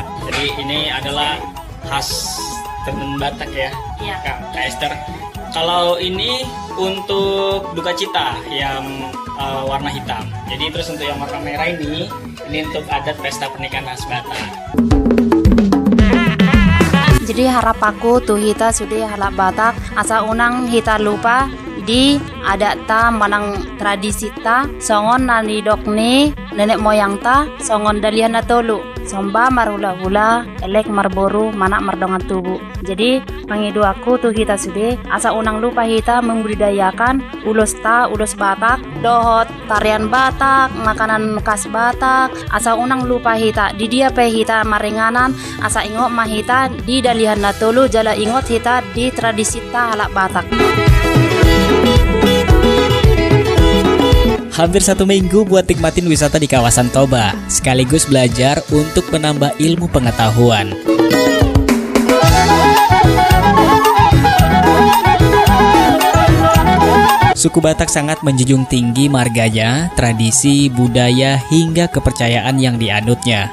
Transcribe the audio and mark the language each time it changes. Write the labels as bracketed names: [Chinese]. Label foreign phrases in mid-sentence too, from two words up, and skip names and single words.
[Indonesian] Jadi ini adalah khas tenun Batak ya, Kak Esther. Kalau ini untuk duka cita yang warna hitam. Jadi terus untuk yang warna merah ini untuk adat pesta pernikahan khas Batak. Jadi harap aku tuh kita sudah harap Batak [Batak Toba] asa unang kita lupa Jadi ada ta manang tradisi ta songon nani dokni nenek moyang ta songon dalian na tolu somba marula-hula elek marboru manak mardongan tubuh. [Indonesian] Jadi pangidu aku tuh kita sudah [Batak Toba] asa unang [Indonesian] lupa kita membudidayakan ulos Batak, dohot tarian Batak, makanan khas Batak. [Batak Toba] Asa unang lupa kita di dia pe kita maringanan asa ingot mahita di dalihan na tolu jala ingot kita di tradisi ta halak Batak. [Indonesian] Hampir 1 minggu buat nikmatin wisata di kawasan Toba, sekaligus belajar untuk menambah ilmu pengetahuan. Suku Batak sangat menjunjung tinggi marganya, tradisi, budaya, hingga kepercayaan yang dianutnya.